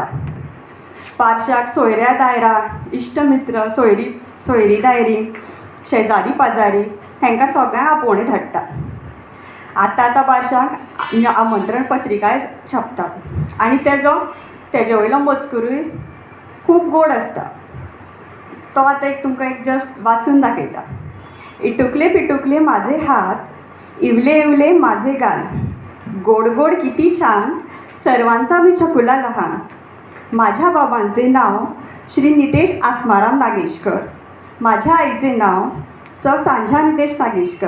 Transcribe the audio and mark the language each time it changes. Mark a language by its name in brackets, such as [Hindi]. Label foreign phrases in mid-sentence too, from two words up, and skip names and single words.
[Konkani] बारशाक सोयऱ्या दायरा, इश्ट मित्र, सोयरी दायरी, शेजारी पाजारी हेंकां सगळ्यांक आपोवणें धाडटा. आतां बारशाक आमंत्रण पत्रिकाय छापतात आनी तेजे वयलो मजकुरूय खूब गोड आसता. तो आतां तुमकां एक जस्ट वाचून दाखयता. [Marathi] इटुकले पिटुकले माझे हात, इवले इवले माझे गाल, गोड गोड किती छान, सर्वांचा मी छकुला लहान. माझ्या बाबांचे नाव श्री नितेश आत्माराम नागेशकर. माझ्या आईचे नाव सांझा नितेश नागेशकर.